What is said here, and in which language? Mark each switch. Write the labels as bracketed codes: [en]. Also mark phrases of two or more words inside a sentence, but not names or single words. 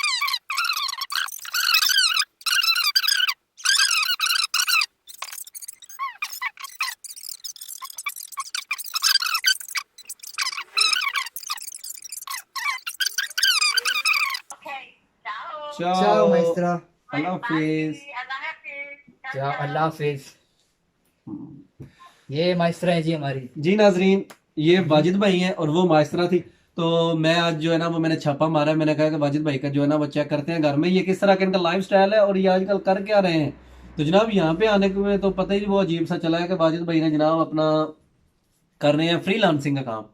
[it] Ok, ciao! ciao Ciao, maestra [hi] अल्लाह हाफ़िज़. अल्लाह हाफ़िज़! [it] Ciao ciao अल्लाह ciao! [hi] हाफिज। ये माइस्ट्रा है जी हमारी। जी नाजरीन, ये वाजिद भाई हैं और वो माइस्त्रा थी। तो मैं आज जो है ना वो मैंने छापा मारा है। मैंने कहा कि वाजिद भाई का जो है ना वो चेक करते हैं घर में ये किस तरह का इनका लाइफ स्टाइल है और ये आजकल कर क्या रहे हैं। तो जनाब यहाँ पे आने के में तो पता ही वो अजीब सा चला है कि वाजिद भाई ने जनाब अपना कर रहे हैं फ्रीलांसिंग का काम।